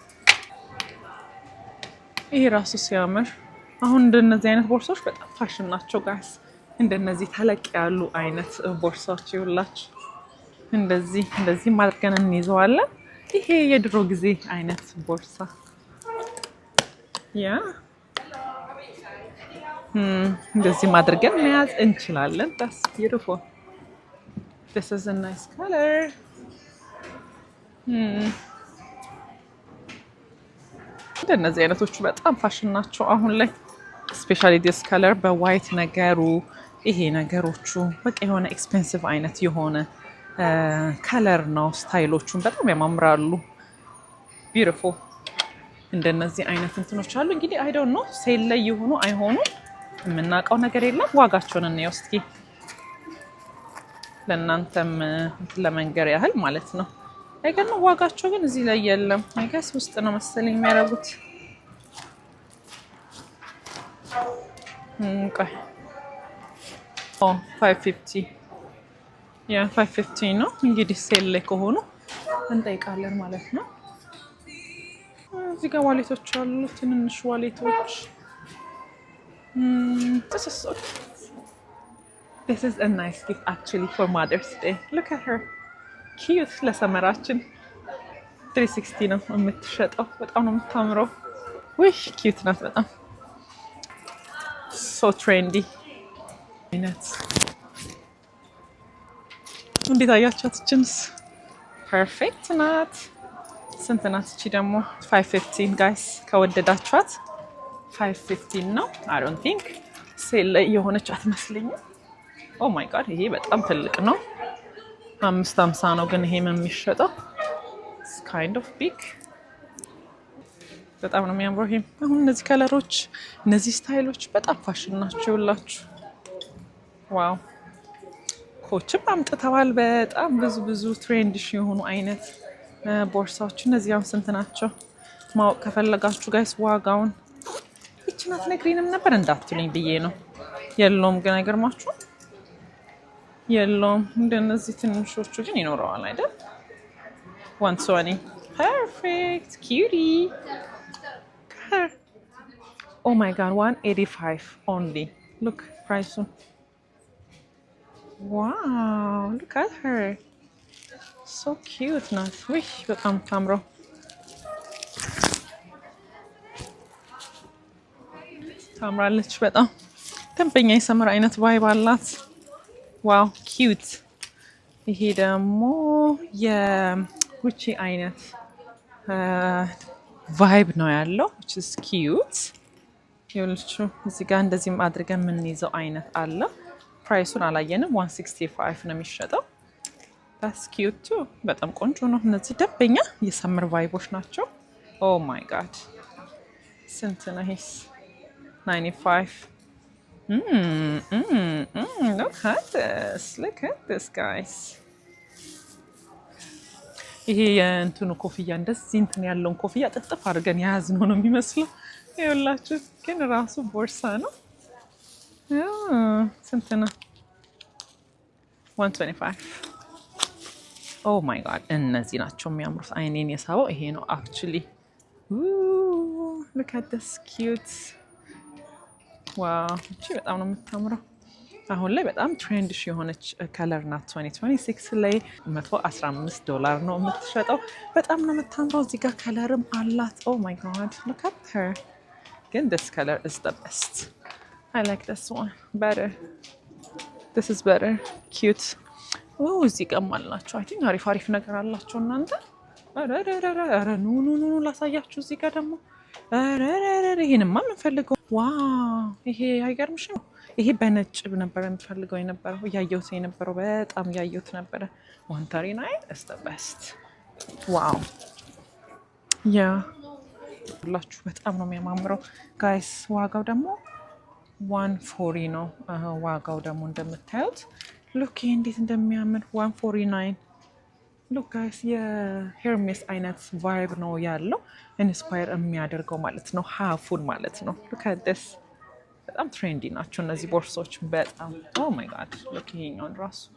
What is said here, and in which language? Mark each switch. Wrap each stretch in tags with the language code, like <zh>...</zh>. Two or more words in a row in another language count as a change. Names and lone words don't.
<am>ይሄ ራሱ ሲያምር። አሁን እንደነዚህ አይነት ቦርሳዎች በጣም ፋሽን ናቸው ጋይስ። እንደነዚህ ተለቅ ያሉ አይነት ቦርሳዎች ይኸውላችሁ እንደዚህ ማድረግን እንይዘዋለን። ይሄ የድሮ ጊዜ አይነት ቦርሳ ያ እንደዚህ ማድረግን መያዝ እንችላለን።</am> <en>that's beautiful. This is a nice color.</en> <am>እንደነዚህ አይነቶቹ በጣም ፋሽን ናቸው አሁን ላይ</am> <en>especially this color</en> <am>በዋይት ነገሩ ይሄ ነገሮቹ በቃ የሆነ ኤክስፔንሲቭ አይነት የሆነ ከለር ነው። ስታይሎቹን በጣም ያማምራሉ። beautiful እንደነዚህ አይነት እንትኖች አሉ። እንግዲህ</am> <en>I don't know</en> <am>ሴል ላይ ይሆኑ አይሆኑ የምናውቀው ነገር የለም። ዋጋቸውን እንየው እስኪ ለእናንተም ለመንገር ያህል ማለት ነው። አይገርም ዋጋቸው ግን እዚህ ላይ የለም።</am> <en>I guess</en> <am>ውስጥ ነው መሰለኝ የሚያደርጉት። ቆይ 550 ያ 550 ነው እንግዲህ ሴል ላይ ከሆኑ እንጠይቃለን ማለት ነው። እዚህ ጋር ዋሌቶች አሉ፣ ትንንሽ ዋሌቶች።</am> <en>This is a nice gift actually for Mother's Day. Look at her.</en> <am>Cute ለሰመራችን 360 ነው የምትሸጠው። በጣም ነው የምታምረው። ውይ ኪዩት ናት በጣም</am> <en>so trendy</en> <am>አይነት እንዴት አያቻት?</am> <en>jeans perfect</en> <am>ናት። ስንት ናት እቺ ደግሞ? 515 ጋይስ ከወደዳችኋት 515 ነው።</am> <en>I don't think</en> <am>ሴል ላይ የሆነች አትመስለኝም።</am> <en>oh my god</en> <am>ይሄ በጣም ትልቅ ነው። 550 ነው ግን ይሄም የሚሸጠው</am> <en>it's kind of big።</en> <am>በጣም ነው የሚያምረው ይሄ። አሁን እነዚህ ከለሮች እነዚህ ስታይሎች በጣም ፋሽን ናቸው ይላችሁ። ዋው ኮችም አምጥተዋል። በጣም ብዙ ትሬንዲሽ የሆኑ አይነት ቦርሳዎች። እነዚህ አሁን ስንት ናቸው ማወቅ ከፈለጋችሁ ጋይስ ዋጋውን ይቺ ናት ነግሪንም ነበር እንዳትሉኝ ብዬ ነው። የለውም ግን አይገርማችሁ የለውም። እንደነዚህ ትንሾቹ ግን ይኖረዋል አይደል?</am> <en>120 perfect cutie። Oh my god 185 only. Look price. Wow, look at her. So cute</en> <am>ናት። ውይ በጣም ታምረው። ታምራለች በጣም ደንበኛ የሰመር አይነት ቫይብ አላት። ዋው ኪዩት። ይሄ ደግሞ የጉቺ አይነት ቫይብ ነው ያለው</am> <en>which is cute።</en> <am>ይኸውልችሁ እዚህ ጋር እንደዚህም አድርገን የምንይዘው አይነት አለ። ፕራይሱን አላየንም። 165 ነው የሚሸጠው።</am> <en>that's cute too።</en> <am>በጣም ቆንጆ ነው። እነዚህ ደንበኛ የሰመር ቫይቦች ናቸው።</am> <en>oh my god</en> <am>ስንት ነው ይሄስ?</am> <en>95 at this guys.</en> <am>ይሄ የእንትኑ ኮፍያ እንደዚህ እንትን ያለውን ኮፍያ ጥጥፍ አድርገን የያዝነው ነው የሚመስለው። ይኸውላችሁ ግን ራሱ ቦርሳ ነው። ስንት ነው? 125.</am> <en>oh my god</en> <am>እነዚህ ናቸው የሚያምሩት። አይኔን የሳበው ይሄ ነው actually.</am> <en>look at this cute.</en> <am>ዋው እቺ በጣም ነው የምታምረው። አሁን ላይ በጣም ትሬንድሽ የሆነች ከለር ናት። 2026 ላይ $115 ነው የምትሸጠው። በጣም ነው የምታምረው። እዚህ ጋር ከለርም አላት።</am> <en>oh my god look at her. ግን this color is the best. I like this one better. This is better. Cute.</en> <am>እዚህ ጋርም አላቸው።</am> <en>I think</en> <am>አሪፍ ነገር አላቸው እናንተ። ኧረ ኑ ላሳያችሁ። እዚህ ጋር ደግሞ ይሄንማ የምንፈልገው ዋው! ይሄ አይገርምሽም? ይሄ በነጭ ነበር የምፈልገው የነበረው እያየሁት የነበረው በጣም እያየሁት ነበረ። 139</am> <en>is the best.</en> <am>ዋው ያ ሁላችሁ በጣም ነው የሚያማምረው ጋይስ። ዋጋው ደግሞ 140 ነው። ዋጋው ደግሞ እንደምታዩት ሉክ እንዴት እንደሚያምር 149</am> <en>look guys።</en> <am>የሄርሜስ አይነት ቫይብ ነው ያለው ኢንስፓየር የሚያደርገው ማለት ነው። ሃፉን ማለት ነው።</am> <en>look at this</en> <am>በጣም ትሬንዲ ናቸው እነዚህ ቦርሳዎች በጣም</am> <en>oh my god look</en> <am>ይሄኛውን ራሱ</am>